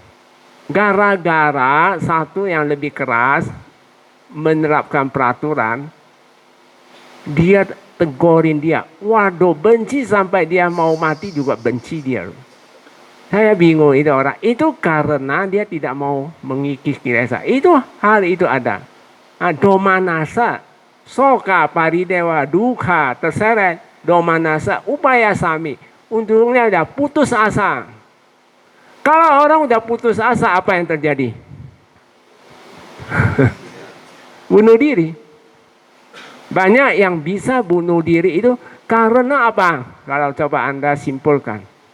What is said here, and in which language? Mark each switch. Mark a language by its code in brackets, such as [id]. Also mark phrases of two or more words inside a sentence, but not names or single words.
[id] Gara-gara satu yang lebih keras menerapkan peraturan, dia tegurin dia. Waduh, benci sampai dia mau mati juga benci dia. Saya bingung itu orang. Itu karena dia tidak mau mengikis kilesa. Itu hal itu ada. [pi] Domanassa, soka paridewa dukkha, terseret. Domanassa upayasami. [id] Untungnya udah putus asa. Kalau orang udah putus asa, apa yang terjadi? Bunuh diri. Banyak yang bisa bunuh diri itu karena apa? Kalau coba Anda simpulkan.